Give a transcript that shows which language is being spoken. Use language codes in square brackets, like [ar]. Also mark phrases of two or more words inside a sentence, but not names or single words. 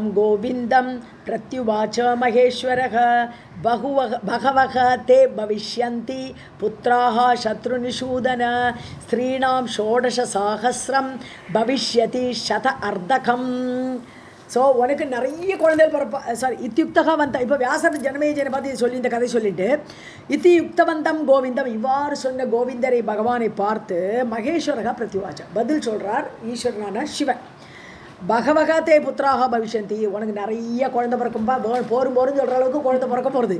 [sa] गोविन्दं प्रत्युवाच महेश्वरः बहवः ते भविष्यन्ति पुत्राः शत्रुनिषूदन स्त्रीणां 16,000 भविष्यति शत-अर्धकम्. [ta] ஸோ உனக்கு நிறைய குழந்தைகள் பிறப்பா. இத்தியுக்தவந்தம், இப்போ வியாசர் ஜனமேஜனை பார்த்து சொல்லி இந்த கதை சொல்லிட்டு [sa] इत्युक्तवन्तं गोविन्दं, [ta] இவ்வாறு சொன்ன கோவிந்தரை பகவானை பார்த்து [sa] महेश्वरः प्रत्युवाच [ta] பதில் சொல்கிறார். ஈஸ்வரனான சிவன். [sa] बहवः ते पुत्राः भविष्यन्ति, [ta] உனக்கு நிறைய குழந்தை பிறக்கும்பா, போரும் சொல்கிற அளவுக்கு குழந்தை பிறக்க போகிறது.